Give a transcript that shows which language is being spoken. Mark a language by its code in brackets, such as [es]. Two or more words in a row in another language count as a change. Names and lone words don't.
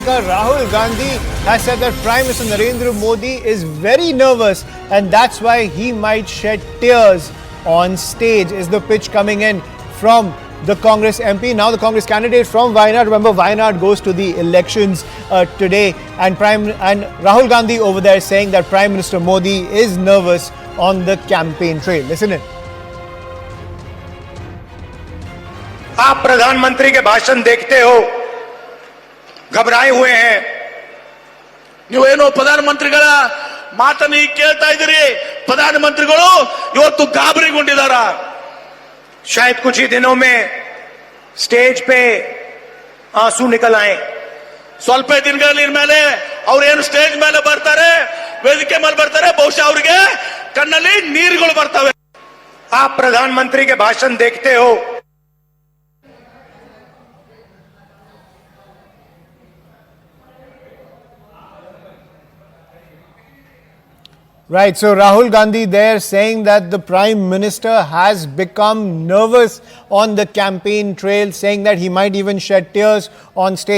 [en] Rahul Gandhi has said that Prime Minister Narendra Modi is very nervous and that's why he might shed tears on stage. Is the pitch coming in from the Congress MP, now the Congress candidate from Wayanad. Remember, Wayanad goes to the elections today, and Rahul Gandhi over there saying that Prime Minister Modi is nervous on the campaign trail. Listen in. [hi] आप प्रधानमंत्री के भाषण देखते हो, घबराए हुए हैं. [kn] ನೀವೇನು ಪ್ರಧಾನಮಂತ್ರಿಗಳ ಮಾತನ್ನು ಕೇಳ್ತಾ ಇದ್ದೀರಿ. ಪ್ರಧಾನಮಂತ್ರಿಗಳು ಇವತ್ತು ಗಾಬರಿಗೊಂಡಿದ್ದಾರೆ. [hi] शायद कुछ ही दिनों में स्टेज पे आंसू निकल आए. [kn] ಸ್ವಲ್ಪ ದಿನಗಳ ಮೇಲೆ ಅವರು ಏನು ಸ್ಟೇಜ್ ಮೇಲೆ ಬರ್ತಾರೆ, ವೇದಿಕೆ ಮೇಲೆ ಬರ್ತಾರೆ, ಬಹುಶಃ ಅವರಿಗೆ ಕಣ್ಣಲ್ಲಿ ನೀರುಗಳು ಬರ್ತವೆ. [hi] आप प्रधानमंत्री के भाषण देखते हो, [en] Right, so Rahul Gandhi there saying that the Prime Minister has become nervous on the campaign trail, saying that he might even shed tears on stage.